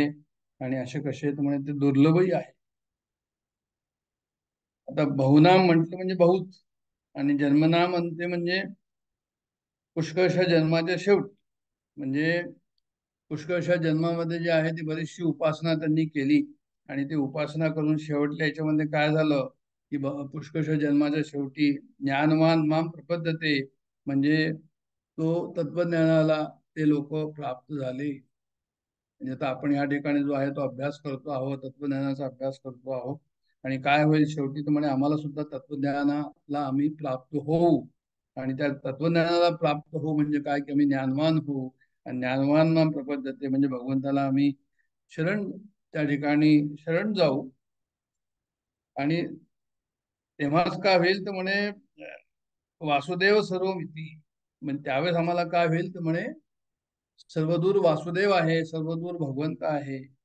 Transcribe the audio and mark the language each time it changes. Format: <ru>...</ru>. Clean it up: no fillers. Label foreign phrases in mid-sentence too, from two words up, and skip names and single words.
<mr>आणि असे कसे तर म्हणजे ते दुर्लभही आहे. आता बहुनाम म्हटलं म्हणजे बहुत, आणि जन्मनाम म्हणते म्हणजे पुष्कळशा जन्माच्या शेवटी. म्हणजे पुष्कळशा जन्मामध्ये जे आहे ती बरीचशी उपासना त्यांनी केली, आणि ती उपासना करून शेवटल्या याच्यामध्ये काय झालं की पुष्कळशा जन्माच्या शेवटी</mr> <sa>ज्ञानवान माम प्रपद्यते,</sa> <mr>म्हणजे तो तत्वज्ञानाला ते लोक प्राप्त झाले. म्हणजे आता आपण या ठिकाणी जो आहे तो अभ्यास करतो आहोत, तत्वज्ञानाचा अभ्यास करतो आहोत. आणि काय होईल शेवटी, तर म्हणे आम्हाला सुद्धा तत्वज्ञानाला आम्ही प्राप्त होऊ. आणि त्या तत्वज्ञानाला प्राप्त होऊ म्हणजे काय, की आम्ही ज्ञानवान होऊ. आणि</mr> <sa>ज्ञानवान नाम प्रपद्यते</sa> <mr>म्हणजे भगवंताला आम्ही शरण, त्या ठिकाणी शरण जाऊ. आणि तेव्हाच काय होईल तर म्हणे</mr> <sa>वासुदेव सर्वमिती.</sa> <mr>म्हणजे त्यावेळेस आम्हाला काय होईल तर म्हणे सर्वदूर वासुदेव आहे, सर्वदूर भगवंत आहे.</mr>